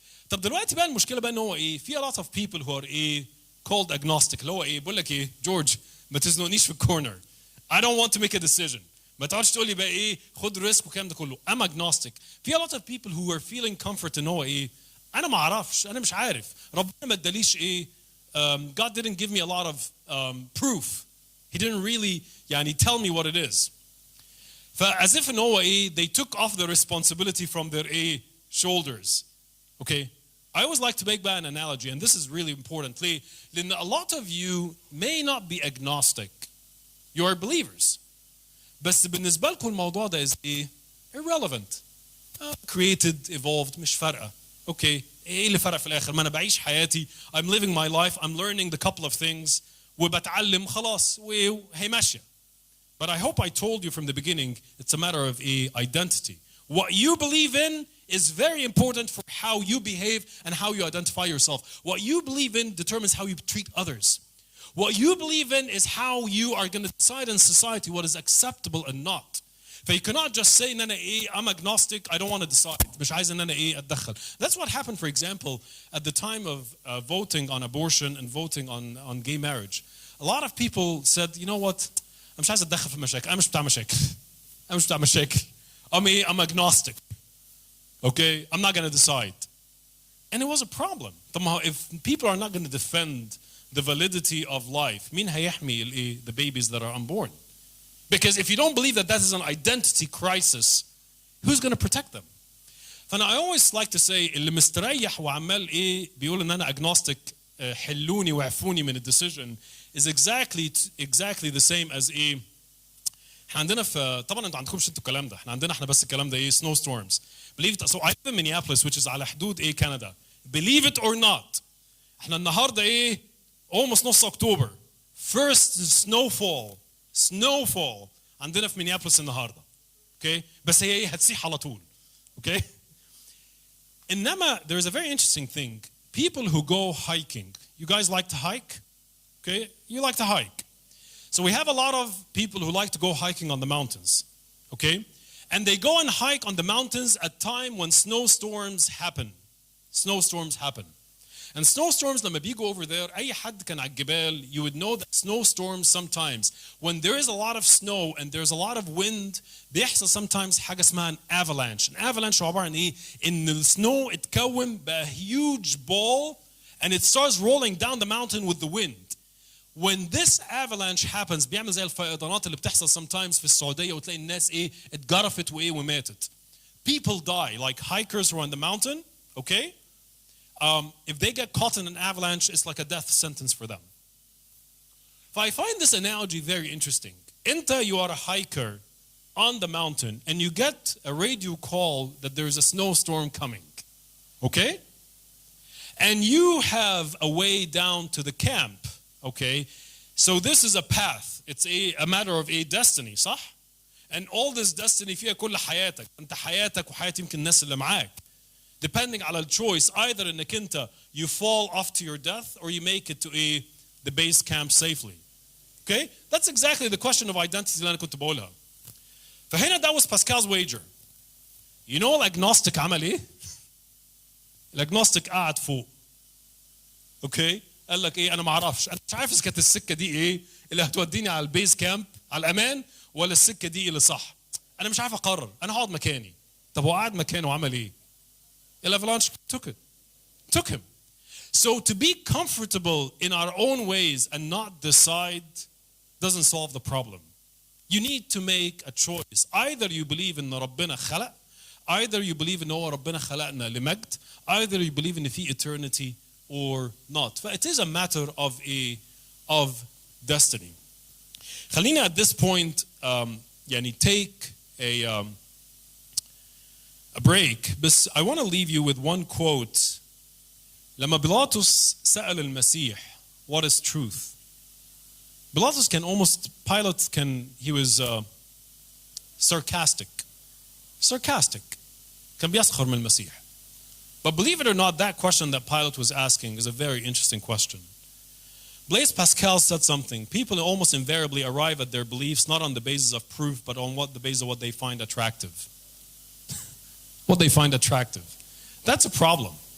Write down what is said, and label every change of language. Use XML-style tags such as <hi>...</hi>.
<ar>طب دلوقتي بقى المشكلة بقى إن هو في</ar> <en>a lot of people who are called agnostic.</en> <ar>اللي هو بقول لك جورج ما تزنقنيش في الكورنر.</ar> <en>I don't want to make a decision.</en> <ar>ما تقعدش تقول لي بقى خد ريسك والكلام ده كله.</ar> <en>I'm agnostic.</en> <ar>في</ar> <en>a lot of people who are feeling comfort</en> <ar>إن هو أنا ما أعرفش, أنا مش عارف. ربنا ما اداليش</ar> <en>God didn't give me a lot of proof. He didn't really</en> <ar>يعني</ar> <en>tell me what it is. As if</en> <ar>إن هو</ar> <en>they took off the responsibility from their shoulders. Okay? I always like to make an analogy, and this is really important.</en> <ar>لأن</ar> <en>a lot of you may not be agnostic. You are believers.</en> <ar>بس بالنسبة لكم الموضوع ده</ar> <en>is irrelevant. Created, evolved,</en> <ar>مش فارقة. Okay, اللي فرق في الآخر؟ ما أنا بعيش حياتي.</ar> <en>I'm living my life. I'm learning the couple of things.</en> <ar>وبتعلم خلاص وهي ماشية.</ar> <en>But I hope I told you from the beginning, it's a matter of identity. What you believe in is very important for how you behave and how you identify yourself. What you believe in determines how you treat others. What you believe in is how you are going to decide in society what is acceptable and not. You cannot just say</en> <ar>إن أنا</ar> <en>I'm agnostic, I don't want to decide.</en> <ar>مش عايز إن أنا أتدخل.</ar> <en>That's what happened, for example, at the time of voting on abortion and voting on gay marriage. A lot of people said, you know what,</en> <ar>أنا مش عايز أتدخل في مشاكل. أنا مش بتاع مشاكل. أنا مش بتاع مشاكل.</ar> <en>I'm agnostic. Okay, I'm not going to decide. And it was a problem. If people are not going to defend the validity of life,</en> <ar>مين هيحمي</ar> <en>the babies that are unborn? Because if you don't believe that that is an identity crisis, who's going to protect them?</en> <ar>فأنا</ar> <en>I always like to say</en> <ar>اللي مستريح وعمال بيقول إن أنا agnostic حلوني وعفوني من الديسيجن</ar> <en>is exactly the same as</en> <ar>احنا عندنا في طبعا انتوا عندكمش انتوا الكلام ده، احنا عندنا بس الكلام ده</ar> <en>snowstorms. Believe it. So I live in Minneapolis, which is</en> <ar>على حدود</ar> <en>Canada. Believe it or not,</en> <ar>احنا النهارده</ar> <en>almost</en> <ar>نص أكتوبر.</ar> <en>First snowfall</en> <ar>عندنا في</ar> <en>Minneapolis النهارده.</en> <ar>Okay? بس هي هتسيح على طول. Okay? إنما</ar> <en>there is a very interesting thing. People who go hiking. You guys like to hike? Okay? You like to hike. So we have a lot of people who like to go hiking on the mountains. Okay? And they go and hike on the mountains at time when snowstorms happen. Snowstorms happen. And snowstorms,</en> <ar>لما بيجوا</ar> <en>over there,</en> <ar>أي حد كان على الجبال,</ar> <en>you would know that snowstorms sometimes, when there is a lot of snow and there's a lot of wind,</en> <ar>بيحصل</ar> <en>sometimes</en> <ar>حاجة اسمها</ar> <en>an avalanche. An avalanche</en> <ar>هو عبارة عن إن</ar> <en>the snow</en> <ar>اتكون بقى</ar> <en>huge ball and it starts rolling down the mountain with the wind. When this avalanche happens,</en> <ar>بيعمل زي الفيضانات اللي بتحصل sometimes في السعودية وتلاقي الناس اتجرفت وماتت.</ar> <en>People die, like hikers who are on the mountain, okay? If they get caught in an avalanche, it's like a death sentence for them. I find this analogy very interesting. You are a hiker on the mountain and you get a radio call that there's a snowstorm coming, okay? And you have a way down to the camp. Okay, so this is a path. It's a matter of a destiny,</en> <ar>صح?</ar> <en>And all this destiny</en> <ar>فيها كل حياتك. أنت حياتك وحياة يمكن الناس اللي معاك.</ar> <en>Depending على choice, either</en> <ar>إنك أنت</ar> <en>you fall off to your death or you make it to the base camp safely. Okay, that's exactly the question of identity</en> <ar>اللي أنا كنت بقولها. فهنا</ar> <en>that was Pascal's wager. You know</en> <ar>الagnostic عمل إيه؟ الagnostic قاعد فوق. Okay. قال لك انا ما اعرفش، انا مش عارف اذا كانت السكه دي اللي هتوديني على البيز كامب على الامان ولا السكه دي اللي صح. انا مش عارف اقرر، انا هقعد مكاني. طب هو قاعد مكانه وعمل ايه؟ الافلانش</ar> <en>took him. So to be comfortable in our own ways and not decide doesn't solve the problem. You need to make a choice. Either you believe in</en> <ar>ربنا خلق,</ar> <en>either you believe in</en> <ar>هو ربنا خلقنا لمجد,</ar> <en>either you believe in في eternity or not. But it is a matter of destiny.</en> <ar>خلينا</ar> <en>at this point take a break. But I want to leave you with one quote.</en> <ar>لما بيلاطس سأل المسيح</ar> <en>what is truth? Pilatus he was sarcastic.</en> <ar>كان بيسخر من المسيح.</ar> <en>But believe it or not, that question that Pilate was asking is a very interesting question. Blaise Pascal said something. People almost invariably arrive at their beliefs not on the basis of proof, but on the basis of what they find attractive. What they find attractive. That's a problem.</en>